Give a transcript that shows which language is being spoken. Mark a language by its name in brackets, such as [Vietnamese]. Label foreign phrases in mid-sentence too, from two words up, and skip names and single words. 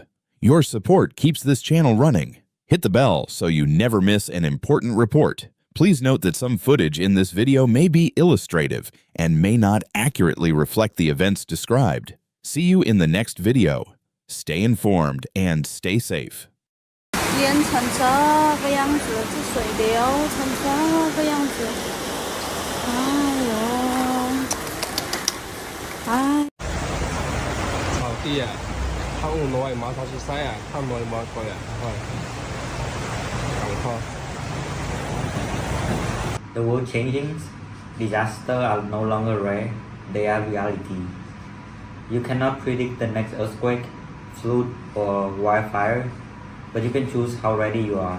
[English] Your support keeps this channel running. Hit the bell so you never miss an important report. Please note that some footage in this video may be illustrative and may not accurately reflect the events described. See you in the next video. Stay informed and stay safe. [Chinese] 烟成这个样子，这水流成这个样子，哎呦，哎。草地啊， [Thai] ข้างน้อยมาทางซ้ายอ่ะข้างน้อยมาก่อนอ่ะค่อย [English] The world changing, disasters are no longer rare, they are reality. You cannot predict the next earthquake, flood or wildfire, but you can choose how ready you are.